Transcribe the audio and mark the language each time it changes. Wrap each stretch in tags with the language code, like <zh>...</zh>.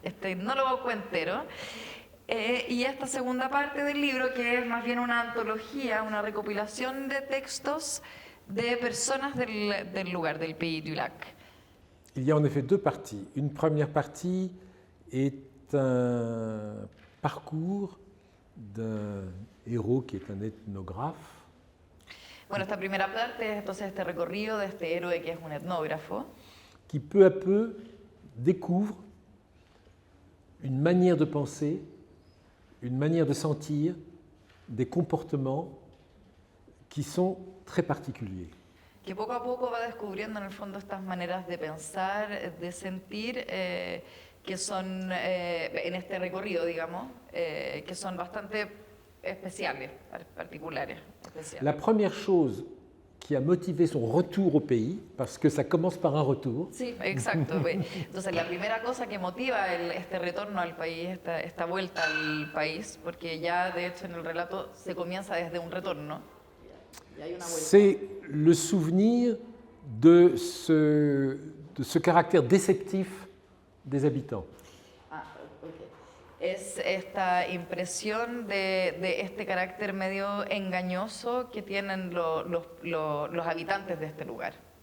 <es>Este etnólogo cuentero. Y esta segunda parte del libro, que es más bien una antología, una recopilación de textos de personas del lugar, del Pays du Lac.</es> <fr>Il y a en effet deux parties. Une première partie est un parcours d'un héros qui est un ethnographe.</fr> <es>Bueno, esta primera parte es entonces este recorrido de este héroe que es un etnógrafo.</es> <fr>Qui peu à peu découvre une manière de penser, une manière de sentir, des comportements qui sont très particuliers.</fr> <es>Que poco a poco va descubriendo en el fondo estas maneras de pensar, de sentir, que son, en este recorrido, digamos, que son bastante especiales, particulares. Especiales.</es> <fr>La première chose qui a motivé son retour au pays, parce que ça commence par un retour.</fr> <es>Sí, exacto. Entonces, la primera cosa que motiva este retorno al país, esta vuelta al país, porque ya de hecho en el relato se comienza desde un retorno.</es> <fr>C'est le souvenir de ce caractère déceptif des habitants. Ah, okay.</fr> <es>Es esta impresión de este carácter medio engañoso que tienen los habitantes de este lugar.</es>